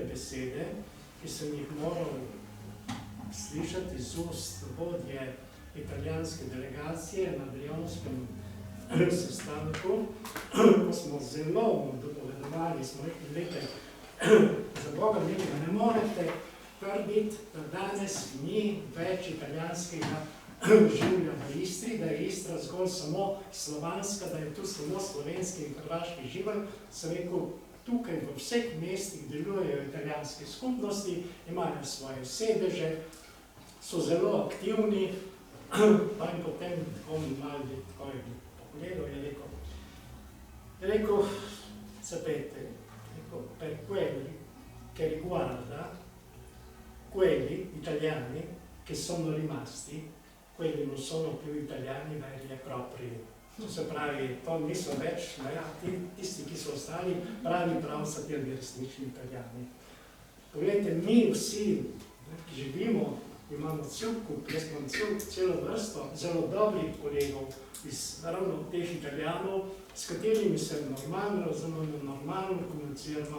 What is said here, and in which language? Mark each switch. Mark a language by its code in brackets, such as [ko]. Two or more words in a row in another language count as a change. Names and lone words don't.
[sl] besede, ki sem jih moral slišati iz ust vodje italijanske delegacije na Brionskem sestanku, ko smo zelo dopovedovali, smo rekli, za Boga nekaj ne morete trditi, da danes ni več italijanskega življa v Istri, da je Istra zgolj samo slovanska, da je tu samo slovenski in hrvaški živelj. Sem rekel, tukaj v vseh mestih delujejo italijanske skupnosti, imajo svoje sedeže, so zelo aktivni, pa in potem tako malo je pogledal, je rekel, [it] sapete, per quelli che riguarda quelli italiani che sono rimasti, quelli non sono più italiani veri e propri. [sl] To se pravi, to niso več, tisti, ki so ostali, pravi pravcati resnični italijani. Poglejte, mi vsi, ki živimo, imamo cel kup, jaz imam celo vrsto zelo dobrih kolegov iz ravno teh Italijanov, s katerimi se normalno razumemo, normalno komuniciramo.